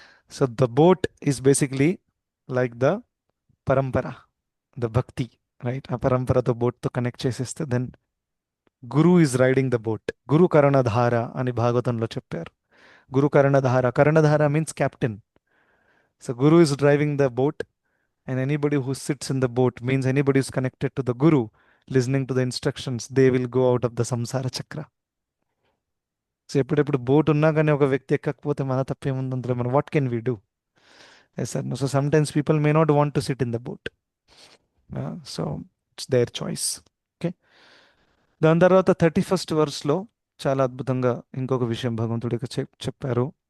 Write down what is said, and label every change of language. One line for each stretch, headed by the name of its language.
English: So the boat is basically like the parampara, the bhakti. Right?
Telugu: ఆ పరంపరతో బోట్తో కనెక్ట్ చేసేస్తే
English: Then guru is riding the boat.
Telugu: గురు కర్ణధార అని భాగవతంలో చెప్పారు. గురు కర్ణధార, కర్ణధార
English: Means captain. So guru is driving the boat and anybody who sits in the boat means anybody is connected to the guru, listening to the instructions, they will go out of the samsara chakra.
Telugu: So ఎప్పుడెప్పుడు boat ఉన్నా కానీ ఒక వ్యక్తి ఎక్కకపోతే మన తప్పేముంది అందులో? మనం
English: What can we do? Yes sir. So sometimes people may not want to sit in the boat. So it's their choice. Okay.
Telugu: దాని తర్వాత 31st verseలో చాలా అద్భుతంగా ఇంకొక విషయం భగవంతుడికి చెప్పారు.